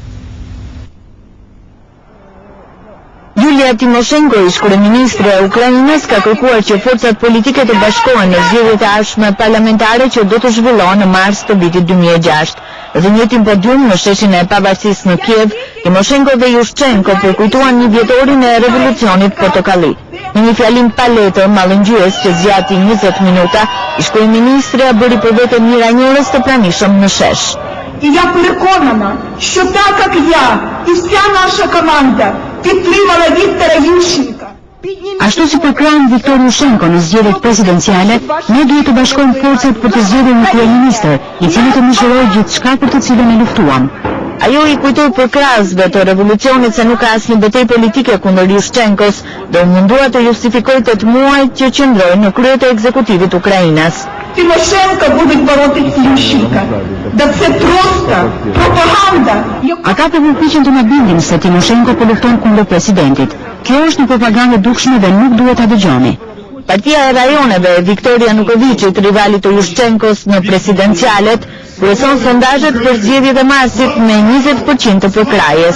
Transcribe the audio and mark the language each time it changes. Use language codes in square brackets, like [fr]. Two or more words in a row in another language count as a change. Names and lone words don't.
[sq] Julia Timoshenko, ish kryeministre e Ukrainës, ka kërkuar që forcat politike të bashkohen në zgjedhjet e ardhshme parlamentare që do të zhvillohen në mars të vitit 2006. Dhe njëjtin podium në sheshin e pavarësisë në Kiev, Timoshenko dhe Yushchenko përkujtuan 1 vjetorin e revolucionit portokalli. Në një fjalim pa letër mallëngjyes që zgjati 20 minuta, ish kryeministre bëri për vete mira njerëz të pranishëm në shesh. [uk] І я переконана, що так як я і вся наша команда підтримала Віктора Ющенка. [sq] Ashtu si përkrahun Viktor Yushchenko në zgjedhjet presidenciale, ne duhet të bashkojmë forcat për të zgjedhur një kryeministër, i cili të mishërojë gjithçka për të cilën e luftuam. Ajo i kujtoi përkrahësve të revolucionit se nuk ka asnjë betejë politike kundër Yushchenkos dhe u mundua të justifikojë 8 muaj që qëndroi në krye të ekzekutivit Ukrainas. [uk] Тимошенко буде боротися Ющенка. Да це просто пропаганда. [sq] Ata përpiqen të na bindin se Timoshenko po lufton kundër presidentit. Kjo është një propagandë dukshme dhe nuk duhet ta dëgjoni. Partia e rajoneve e Viktor Yanukovychit, rivalit të Yushchenkos në presidencialet, kryeson sondazhet për zgjedhjet e marsit me 20% të përkrahjes.